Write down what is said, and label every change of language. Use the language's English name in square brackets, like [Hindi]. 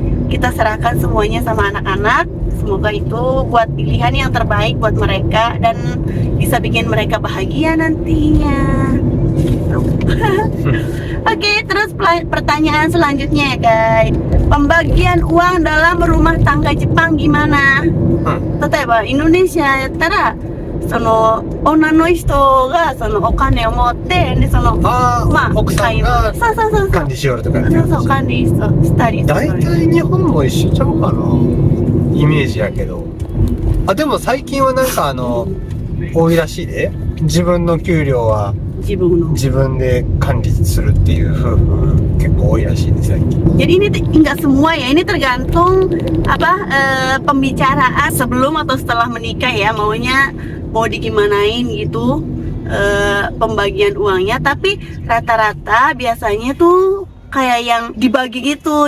[Indonesian] Kita serahkan semuanya sama anak-anak. Semoga itu buat pilihan yang terbaik buat mereka dan bisa bikin mereka bahagia nantinya. Oke, terus pertanyaan selanjutnya ya guys. Pembagian uang dalam rumah tangga Jepang gimana? [Japanese] 例えばインドネシアやったらその女の人がそのお金を持ってでその奥さんがそう管理しよるとかそう管理したり大体日本も一緒ちゃうかなイメージやけどでも最近はなんか多いらしいで自分の給料は自分で管理するっていう夫婦結構多いらしいです最近 [Indonesian] Jadi ini enggak semua ya, ini tergantung pembicaraan sebelum atau setelah menikah ya, mau digimanain gitu pembagian uangnya. Tapi rata-rata biasanya tuh kayak yang dibagi gitu.